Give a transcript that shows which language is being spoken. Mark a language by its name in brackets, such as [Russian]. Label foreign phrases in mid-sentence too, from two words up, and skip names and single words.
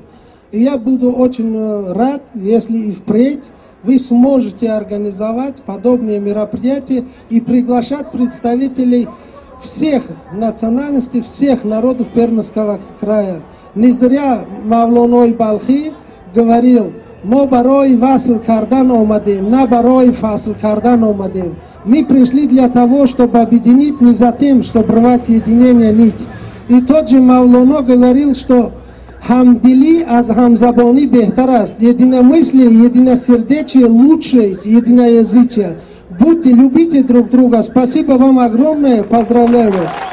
[Russian] И я буду очень рад, если и впредь вы сможете организовать подобные мероприятия и приглашать представителей всех национальностей, всех народов Пермского края. Не зря Мавлоной Балхи говорил: [Tajik] «Мо барои васл кардан омадем, на барои фасл кардан омадем». [Russian] Мы пришли для того, чтобы объединить, не за тем, чтобы рвать единение нить. И тот же Мавлоно говорил, что [Tajik] «Хамдили аз хамзабони бехтар аст». [Russian] Единомыслие, единосердечие лучше единоязычия. Будьте, любите друг друга. Спасибо вам огромное. Поздравляю вас.